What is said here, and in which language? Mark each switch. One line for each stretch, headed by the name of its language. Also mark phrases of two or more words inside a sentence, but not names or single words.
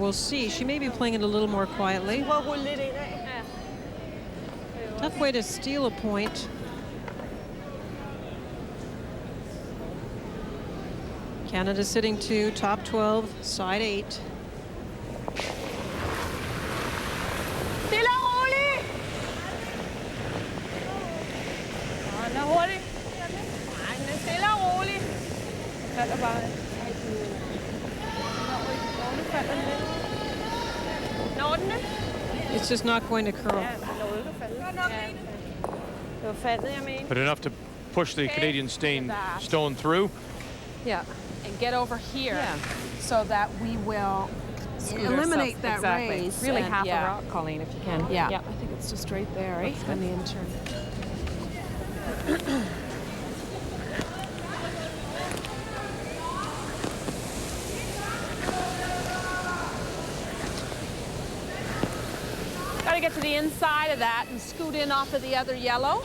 English: We'll see. She may be playing it a little more quietly. Tough way to steal a point. Canada sitting 2, top 12, side 8.
Danish: Stille og roligt! Den er hurtig. Nej, den er stille og rolig. Falder bare. Når den det?
English: It's just not going to curl.
Danish: Ja, den nåede ikke at falde. Det var faldet, jeg mener.
English: But enough to push the Canadian stone through. Yeah, and get over here so that we will eliminate that raise. Really and, half a rock, Colleen, if you can. Yeah, I think it's just right there, right? On the intern. Got to get to the inside of that and scoot in off of the other yellow.